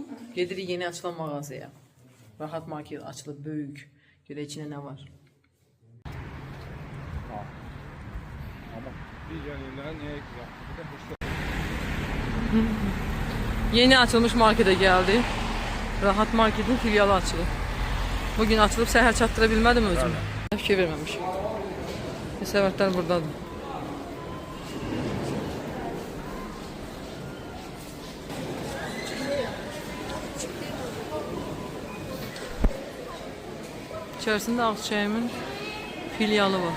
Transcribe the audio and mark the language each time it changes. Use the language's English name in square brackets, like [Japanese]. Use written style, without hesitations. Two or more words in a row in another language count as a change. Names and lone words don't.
[Azerbaijani] Gedirik yeni açılan mağazaya. Rahat market açılıb böyük. Görə içində nə var? [Turkish] Ama bir yanından neye güzel? Bir de bu Yeni açılmış markete geldi. [Azerbaijani] Rahat marketin filialı açılıb. Bugün açılıb səhər çatdıra bilmədim özümü. Fikir verməmişim. Səvətlər buradadır. İçərisində Ağçayımın filialı var.